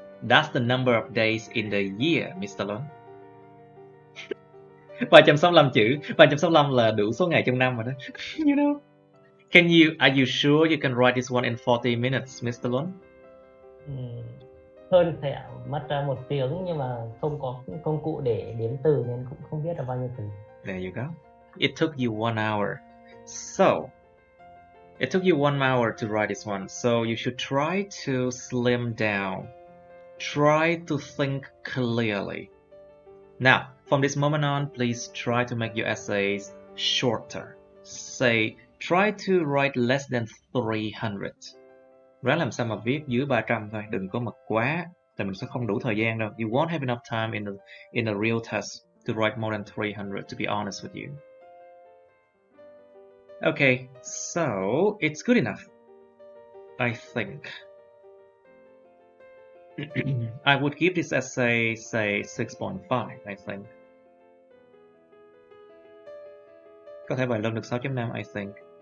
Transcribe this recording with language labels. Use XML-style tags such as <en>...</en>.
<en>That's the number of days in the year, Mr. Lund.</en> <vi>365 chữ, 365 là đủ số ngày trong năm rồi đó.</vi> <en>You know. Are you sure you can write this one in 40 minutes, Mr. Lund?</en> <vi>Hơn sẽ mất 1 tiếng, nhưng mà không có công cụ để đếm từ nên cũng không biết là bao nhiêu từ.</vi> <en>There you go. It took you 1 hour. So, it took you 1 hour to write this one. So you should try to slim down. Try to think clearly. Now, from this moment on, please try to make your essays shorter. Say, try to write less than 300.</en> <vi>Ráng làm sao mà viết dưới 300 thôi, đừng có mật quá, tại mình sẽ không đủ thời gian đâu.</vi> <en>You won't have enough time in a real test to write more than 300, to be honest with you. Okay, so it's good enough, I think. I would give this essay, say, 6.5, I think.</en> <vi>Có thể bài luận được 6.5,</vi> <en>I think.</en>